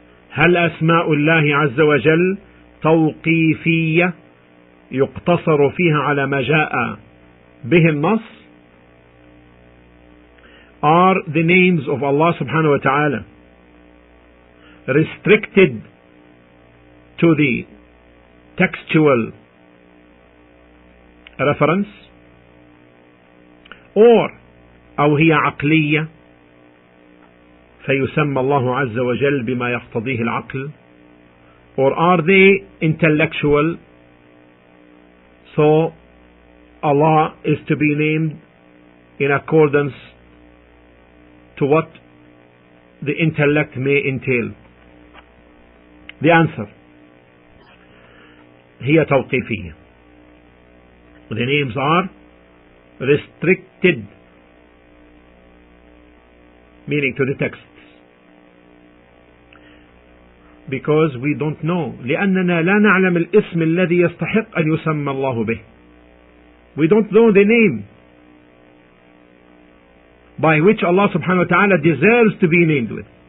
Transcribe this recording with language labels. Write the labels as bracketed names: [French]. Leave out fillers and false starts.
[Arabic] هل أسماء الله عز وجل توقيفية يقتصر فيها على ما جاء به النص? [English] Are the names of Allah subhanahu wa ta'ala restricted to the textual reference, or [Arabic] أو هي عقلية فيسمى الله عز وجل بما يقتضيه العقل, [English] or are they intellectual, so Allah is to be named in accordance to what the intellect may entail? The answer, [Arabic] هي توقيفية. [English] The names are restricted, meaning to the texts, because we don't know. [Arabic] لأننا لا نعلم الاسم الذي يستحق أن يسمى الله به. [English] We don't know the name by which Allah subhanahu wa ta'ala deserves to be named with.